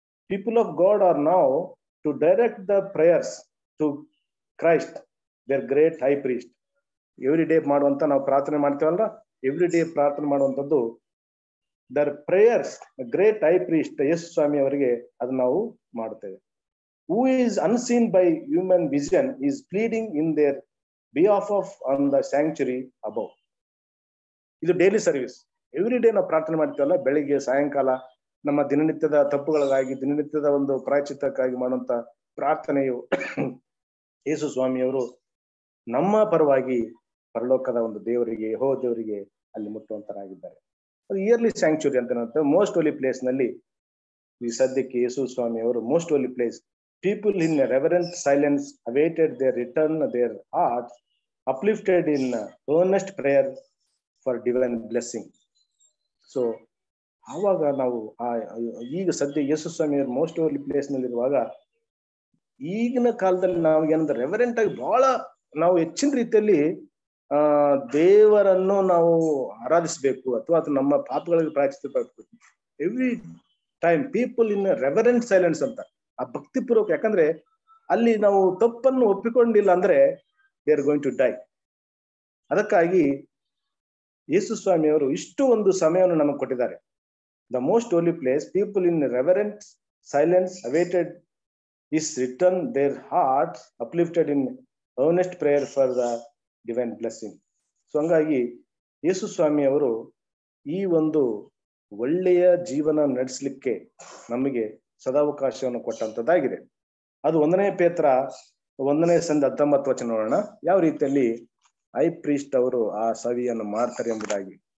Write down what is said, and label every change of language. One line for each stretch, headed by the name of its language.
English: People of God are now to direct the prayers to Christ, their great high priest.
Kannada: Every day ಮಾಡುವಂತ ನಾವು ಪ್ರಾರ್ಥನೆ ಮಾಡ್ತೇವಲ್ಲ, every day ಪ್ರಾರ್ಥನೆ ಮಾಡುವಂತದ್ದು there prayers great high priest ಯೇಸು ಸ್ವಾಮಿ ಅವರಿಗೆ ಅದು ನಾವು ಮಾಡುತ್ತೇವೆ.
English: Who is unseen by human vision is pleading in their behalf of on the sanctuary above.
Kannada: ಇದು ಡೈಲಿ ಸರ್ವಿಸ್. ಎವ್ರಿ ಡೇ ನಾವು ಪ್ರಾರ್ಥನೆ ಮಾಡ್ತೀವಲ್ಲ, ಬೆಳಿಗ್ಗೆ ಸಾಯಂಕಾಲ ನಮ್ಮ ದಿನನಿತ್ಯದ ತಪ್ಪುಗಳಿಗಾಗಿ, ದಿನನಿತ್ಯದ ಒಂದು ಪ್ರಾಯಶ್ಚಿತ್ತಕ್ಕಾಗಿ ಮಾಡುವಂತ ಪ್ರಾರ್ಥನೆಯು ಯೇಸು ಸ್ವಾಮಿಯವರು ನಮ್ಮ ಪರವಾಗಿ ಪರಲೋಕದ ಒಂದು ದೇವರಿಗೆ, ದೇವರಿಗೆ ಅಲ್ಲಿ ಮುಟ್ಟುವಂತರಾಗಿದ್ದಾರೆ. ಅದು ಇಯರ್ಲಿ ಸ್ಯಾಂಕ್ಚುರಿ ಅಂತ ಮೋಸ್ಟ್ ಹೋಲಿ ಪ್ಲೇಸ್ ನಲ್ಲಿ ಈ ಸದ್ಯಕ್ಕೆ ಯೇಸು ಸ್ವಾಮಿ ಅವರು most Holi place.
English: People in reverent silence awaited their return, their hearts uplifted in earnest prayer for divine blessing.
Kannada: So ಆವಾಗ ನಾವು ಈಗ ಸದ್ಯ ಯೇಸು ಸ್ವಾಮಿ ಮೋಸ್ಟ್ ಹೋಲಿ ಪ್ಲೇಸ್ ನಲ್ಲಿ ಇರುವಾಗ, ಈಗಿನ ಕಾಲದಲ್ಲಿ ನಾವು ಏನಂದ್ರೆ ರೆವರೆಂಟ್ ಆಗಿ ಬಹಳ ನಾವು ಹೆಚ್ಚಿನ ರೀತಿಯಲ್ಲಿ ದೇವರನ್ನು ನಾವು ಆರಾಧಿಸಬೇಕು ಅಥವಾ ಅದು ನಮ್ಮ ಪಾಪಗಳಿಗೆ ಪ್ರಾಯಶ್ಚಿತ್ತ.
English: every time people in reverent silence ಅಂತ,
Kannada: ಆ ಭಕ್ತಿಪೂರ್ವಕ. ಯಾಕಂದ್ರೆ ಅಲ್ಲಿ ನಾವು ತಪ್ಪನ್ನು ಒಪ್ಪಿಕೊಂಡಿಲ್ಲ ಅಂದ್ರೆ
English: They are going to die.
Kannada: ಅದಕ್ಕಾಗಿ ಯೇಸು ಸ್ವಾಮಿ ಅವರು ಇಷ್ಟು ಒಂದು ಸಮಯವನ್ನು ನಮಗೆ ಕೊಟ್ಟಿದ್ದಾರೆ.
English: The most holy place, people in reverent silence awaited his return, their hearts uplifted in earnest prayer for the divine blessing.
Kannada: So ಹಂಗಾಗಿ ಯೇಸು ಸ್ವಾಮಿ ಅವರು ಈ ಒಂದು ಒಳ್ಳೆಯ ಜೀವನ ನಡೆಸಲಿಕ್ಕೆ ನಮಗೆ ಸದಾವಕಾಶವನ್ನು ಕೊಟ್ಟಂತದ್ದಾಗಿದೆ. ಅದು 1 ಪೇತ್ರ 1:19 ನೋಡೋಣ, ಯಾವ ರೀತಿಯಲ್ಲಿ ಹೈ ಪ್ರೀಸ್ಟ್ ಅವರು ಆ ಸವಿಯನ್ನು ಮಾಡ್ತಾರೆ ಎಂಬುದಾಗಿ.